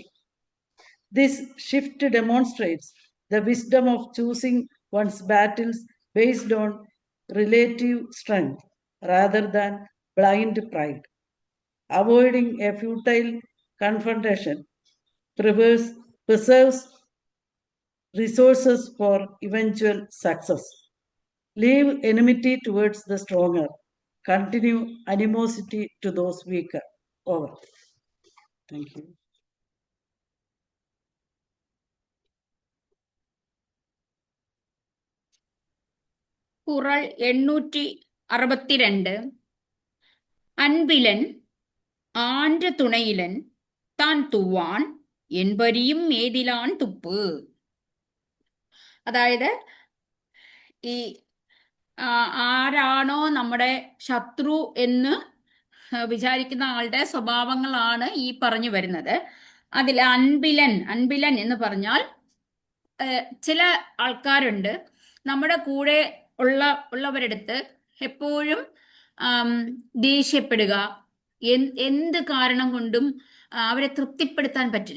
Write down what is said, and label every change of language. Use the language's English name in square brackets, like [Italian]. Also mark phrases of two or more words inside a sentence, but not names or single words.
[English] This shift demonstrates the wisdom of choosing one's battles based on relative strength rather than blind pride, avoiding a futile confrontation preserves resources for eventual success. Leave enmity towards the stronger. Continue animosity to those weaker. Over. Thank you. [Tamil] குறள் 862. அன்பிலன் ஆன்ற துணையிலன் தான் துவான் என்பரியும் மேதிலான் തുപ്പ്. [Malayalam] അതായത് ഈ ആരാണോ നമ്മുടെ ശത്രു എന്ന് വിചാരിക്കുന്ന ആളുടെ സ്വഭാവങ്ങളാണ് ഈ പറഞ്ഞു വരുന്നത്. അതിൽ അൻപിലൻ എന്ന് പറഞ്ഞാൽ ചില ആൾക്കാരുണ്ട് നമ്മുടെ കൂടെ ഉള്ളവരെടുത്ത് എപ്പോഴും ദേഷ്യപ്പെടുക, എന്ത് കാരണം കൊണ്ടും അവരെ തൃപ്തിപ്പെടുത്താൻ പറ്റില്ല.